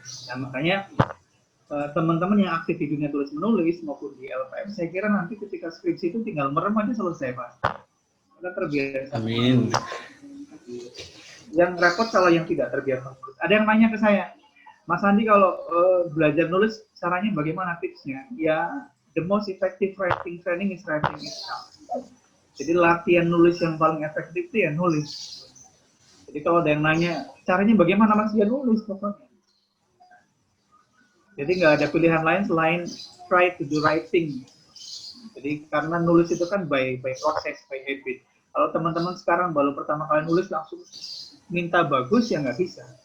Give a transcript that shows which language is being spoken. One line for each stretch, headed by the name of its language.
Indonesian: Nah makanya teman-teman yang aktif di dunia tulis menulis maupun di LPM, saya kira nanti ketika skripsi itu tinggal merem aja selesai Pak. Karena terbiasa. Amin. Yang repot kalau yang tidak terbiasa. Ada yang nanya ke saya, Mas Andi kalau belajar nulis caranya bagaimana tipsnya?
English: Ya, the most effective writing training is writing itself.
Indonesian: Jadi latihan nulis yang paling efektif itu ya nulis. Jadi kalau ada yang nanya, caranya bagaimana Mas dia nulis pokoknya. Jadi nggak ada pilihan lain selain
English: try to do writing.
Indonesian: Jadi karena nulis itu kan
English: by process, by habit.
Indonesian: Kalau teman-teman sekarang baru pertama kali nulis langsung minta bagus ya nggak bisa.